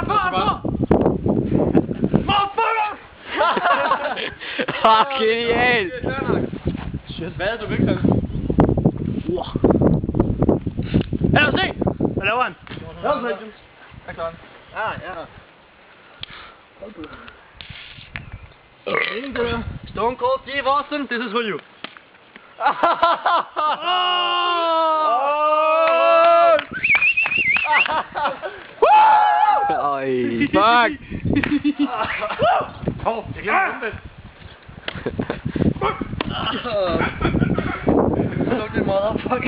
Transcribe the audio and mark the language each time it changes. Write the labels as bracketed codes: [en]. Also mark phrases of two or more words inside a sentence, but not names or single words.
[da] Genial! Shit, hvad er du ikke, Her, se! Hvad laver han? Jeg klarer den. Ja. [en] Stone Cold Steve Austin, this is for you. [da] Øj, fuck! Jeg glemmer det. Luk det motherfucker.